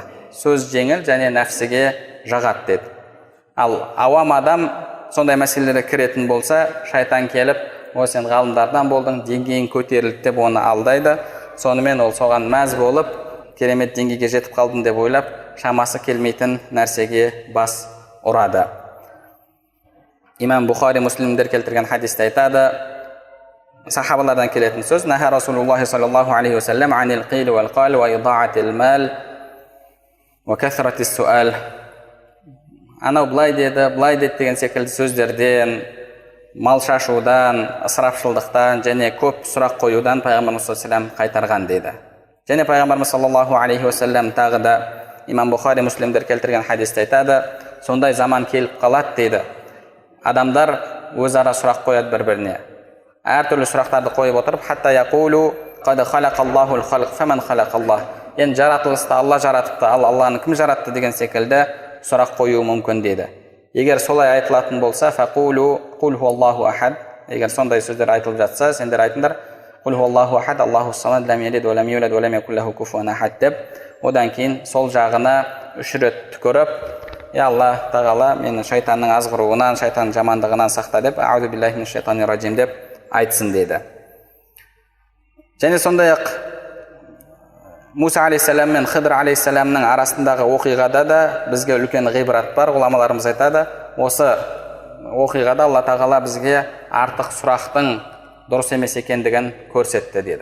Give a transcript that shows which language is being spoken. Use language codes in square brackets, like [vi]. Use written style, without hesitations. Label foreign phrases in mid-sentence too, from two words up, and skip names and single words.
[kk] Сөз жеңіл және нәпсіге жағады деді. Ал авам адам сондай мәселелерге кіретін болса, шайтан келіп, сен ғалымдардан болдың, деңгейің көтерілді деп оны алдайды. Сонымен ол соған мәз болып, керемет деңгейге жетіп қалдым деп ойлап, шамасы келмейтін нәрсеге бас ұрады. Имам Бухари, Муслимдер келтірген хадисте айтады, сахабалардан келетін сөз: [ar] "نهى رسول الله صلى الله عليه وسلم عن قيل وقال وإضاعة المال وكثرة السؤال." [kk] Анау былай деді деген секілді сөздерден, мал шашудан, ысырапшылдықтан және көп сұрақ қоюдан пайғамбарымыз [ar] صلى الله عليه وسلم [kk] қайтарған дейді. Және пайғамбарымыз [ar] صلى الله عليه وسلم [kk] тағы да имам Бухари, Муслимдер келтірген хадисте айтады, сондай заман келіп қалады дейді. Адамдар өзара сұрақ қояды бір-біріне. Әртүрлі сұрақтарды қойып отырып, [ar] حتى يقول قد خلق الله الخلق فمن خلق الله. [kk] Енді жаратылысты Алла жаратыпты, ал Алланы кім жаратты деген секілді сұрақ қою мүмкін дейді. Егер солай айтылатын болса, [ar] فليقل قل هو الله أحد. [kk] Егер сондай сөздер айтылып жатса, сендер айтыңдар, [ar] قل هو الله أحد، الله الصمد، لم يلد ولم يولد ولم يكن له كفوا أحد [kk] деп, одан кейін сол жағына 3 рет түкіріп, я Алла тағала мені шайтанның азғыруынан, шайтанның жамандығынан сақта деп, [ar] أعوذ بالله من الشيطان الرجيم деп айтсын дейді. [kk] Және сондай-ақ Муса алейхиссалам мен Хидр алейхиссаламның арасындағы оқиғада да бізге үлкен ғибрат бар. Ғұламаларымыз айтады, осы оқиғада Алла тағала бізге артық сұрақтың дұрыс емес екендігін көрсетті деді.